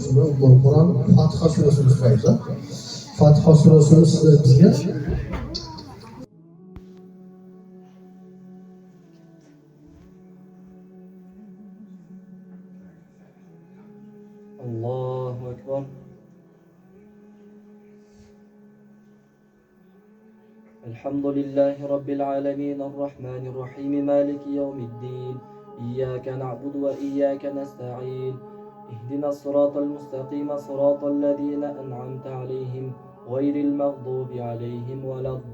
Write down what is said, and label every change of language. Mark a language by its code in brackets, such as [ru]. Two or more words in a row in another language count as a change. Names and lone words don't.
[uz] Shunda Ummul Qur'on Fotiha surasini o'qiymiz. Fotiha surasini sizlar bizga [ar] الله أكبر. الحمد لله رب العالمين الرحمن الرحيم مالك يوم الدين إياك نعبد وإياك نستعين اهدنا الصراط المستقيم صراط الذين أنعمت عليهم غير المغضوب عليهم ولا